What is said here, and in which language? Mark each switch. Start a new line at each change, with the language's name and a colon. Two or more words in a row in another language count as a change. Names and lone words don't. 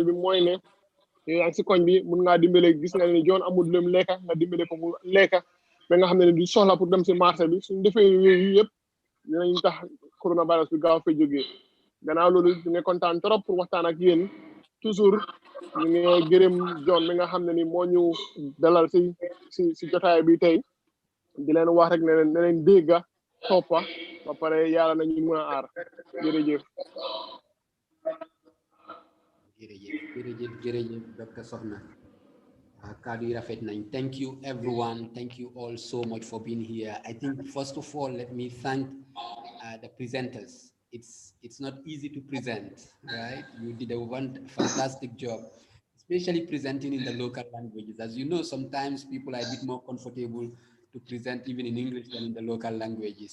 Wolof: bi mooy ne yaa ngi si koñ bi mun ngaa dimbale gis nga ne joon amul lum lekka nga dimbale ko mu lekka ba nga xam ne du soxla pour dem si marché bi suñ defee yooyu yëpp dinañ tax coronavirus bi gaaw fa jógee gannaaw loolu ñu ngi kontaan
French: trop pour
Wolof: waxtaan ak yéen toujours ñu ngi gërëm John mi nga xam ne ni moo ñu dalal si jotaay bi tey di leen wax rek ne leen dégga toppa ba pare yàlla nañu mën a aar jërëjëf jërëjëf Dr. Sohna kaddu yi rafet nañ.
English: Thank you everyone, thank you all so much for being here. I think first of all let me thank the presenters. It's not easy to present, right? You did a fantastic job, especially presenting in the local languages. As you know, sometimes people are a bit more comfortable to present even in English than in the local languages.